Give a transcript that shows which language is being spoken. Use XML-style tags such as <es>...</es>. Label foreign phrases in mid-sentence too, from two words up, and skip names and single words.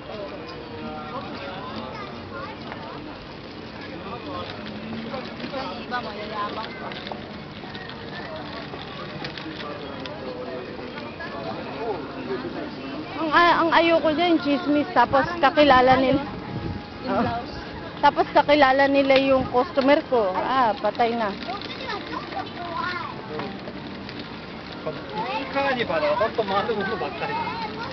<tl>Yung iba mo, yayabang ko. Ang ayoko dyan, chismis, tapos kakilala nila. Yung Oh. blouse. Tapos kakilala nila yung customer ko. Ah, patay na.</tl> <ja>カーニバルは本当回るものばっかり。</ja>